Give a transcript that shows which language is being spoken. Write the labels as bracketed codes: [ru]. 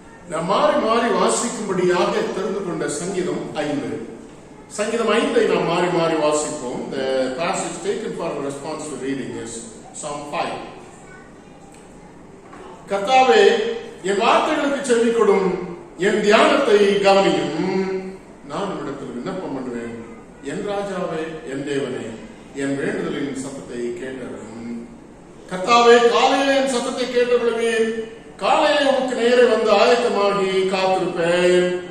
[ta] நாம் மாறி மாறி வாசிக்கும்படியாக தெரிந்து கொண்ட சங்கீதம் 5. சங்கீதம் 5 நாம் மாறி மாறி வாசிப்போம். [en] The passage taken for responsive reading is Psalm 5. [ta] கர்த்தாவே, என் வார்த்தைகளுக்கு செவி கொடும், என் தியானத்தை கவனியும். நான் உன்னிடத்தில் விண்ணப்பம் பண்ணுவேன். என் ராஜாவே, என் தேவனே, என் வேண்டுதலின் சத்தத்தை கேட்டவரும். கர்த்தாவே, காலையிலே என் சத்தத்தை கேட்டவர்களுமே, காலையிலே உமக்கு நேரே வந்து ஆயத்தமாகி காத்திருப்பேன்.